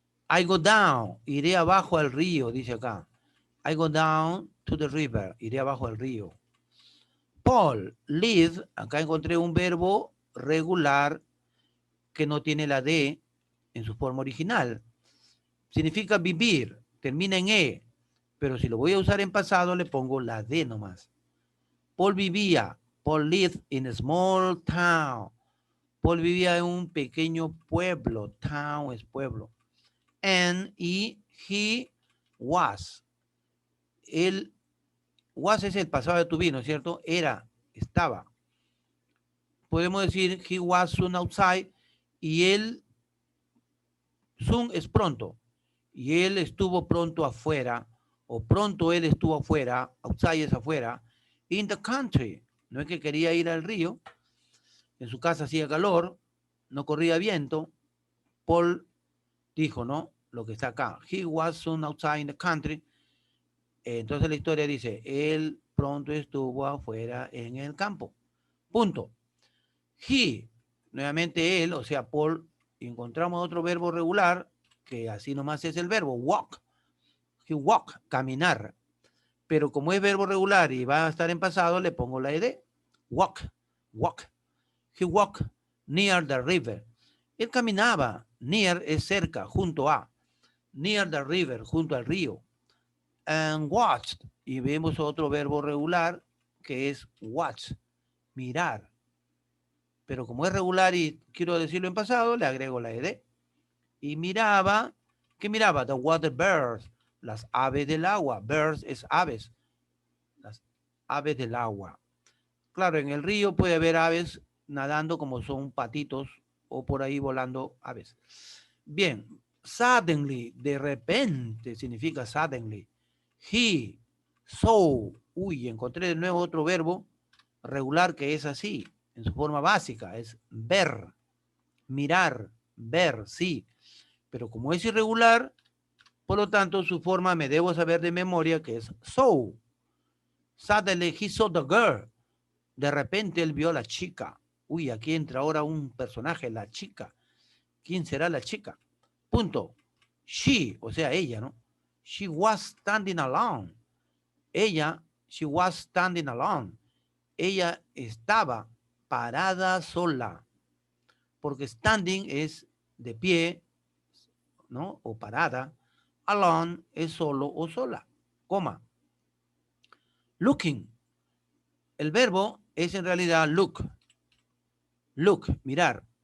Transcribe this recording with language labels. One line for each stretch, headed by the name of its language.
English: I go down,
Spanish: iré abajo al río, dice acá.
English: I go down to the river,
Spanish: iré abajo al río. Paul, live, acá encontré un verbo regular que no tiene la D en su forma original. Significa vivir, termina en E, pero si lo voy a usar en pasado le pongo la D nomás. Paul vivía,
English: Paul lived in a small town.
Spanish: Paul vivía en un pequeño pueblo, town es pueblo. Y
English: he was.
Spanish: Él, was es el pasado de tu vino, ¿cierto? Era, estaba. Podemos decir
English: he was soon outside
Spanish: y él, soon es pronto. Y él estuvo pronto afuera, o pronto él estuvo afuera, outside es afuera,
English: in the country.
Spanish: No es que quería ir al río, en su casa hacía calor, no corría viento. Paul dijo, ¿no? Lo que está acá.
English: He was soon outside in the country.
Spanish: Entonces la historia dice, él pronto estuvo afuera en el campo. Punto. He, nuevamente él, o sea, Paul, encontramos otro verbo regular, que así nomás es el verbo, walk. He walk, caminar. Pero como es verbo regular y va a estar en pasado, le pongo la ed.
English: Walk, walk. He walked near the river.
Spanish: Él caminaba. Near es cerca, junto a.
English: Near the river,
Spanish: junto al río.
English: And watched.
Spanish: Y vemos otro verbo regular que es watch, mirar. Pero como es regular y quiero decirlo en pasado, le agrego la ed. Y miraba, ¿qué miraba?
English: The water birds,
Spanish: las aves del agua. Birds es aves, las aves del agua. Claro, en el río puede haber aves nadando como son patitos o por ahí volando aves. Bien, suddenly, de repente significa suddenly. He saw, uy, encontré de nuevo otro verbo regular que es así, en su forma básica, es ver, mirar, ver, sí. Pero como es irregular, por lo tanto, su forma me debo saber de memoria que es saw.
English: Suddenly he saw the girl.
Spanish: De repente él vio a la chica. Uy, aquí entra ahora un personaje, la chica. ¿Quién será la chica? Punto. She, o sea, ella, ¿no?
English: She was standing alone. Ella, she was standing alone.
Spanish: Ella estaba parada sola. Porque standing es de pie, ¿no? O parada. Alone es solo o sola. Coma. Looking. El verbo es en realidad look. Look, mirar.